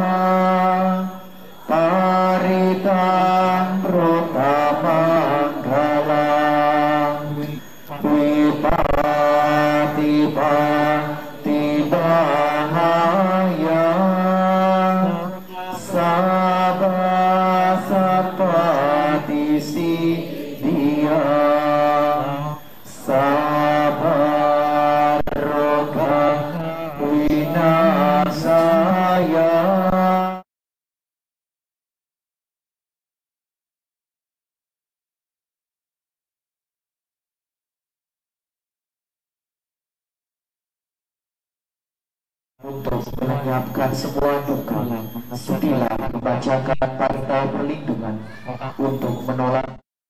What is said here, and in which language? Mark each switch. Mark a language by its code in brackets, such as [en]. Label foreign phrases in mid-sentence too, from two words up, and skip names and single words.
[pi] Paritang Pruthamangala Wipati Bahaya Sabha Sampati Siddhya Sabha Roga Winasaya. [id] Untuk melenyapkan semua duka, sudilah membacakan parita perlindungan untuk menolak